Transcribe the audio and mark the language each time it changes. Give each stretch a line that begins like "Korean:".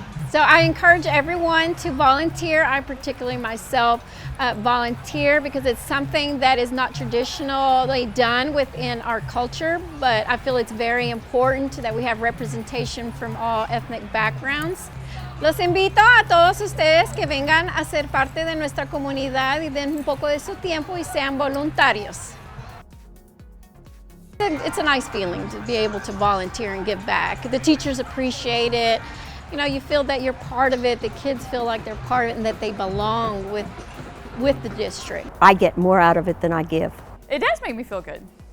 English: So I encourage everyone to volunteer. I particularly myself volunteer because it's something that is not traditionally done within our culture, but I feel it's very important that we have representation from all ethnic backgrounds.
Spanish: Los invito a todos ustedes que vengan a ser parte de nuestra comunidad y den un poco de su tiempo y sean voluntarios.
English: It's a nice feeling to be able to volunteer and give back. The teachers appreciate it. You know, you feel that you're part of it. The kids feel like they're part of it and that they belong with the district. I get more out of it than I give. It does make me feel good.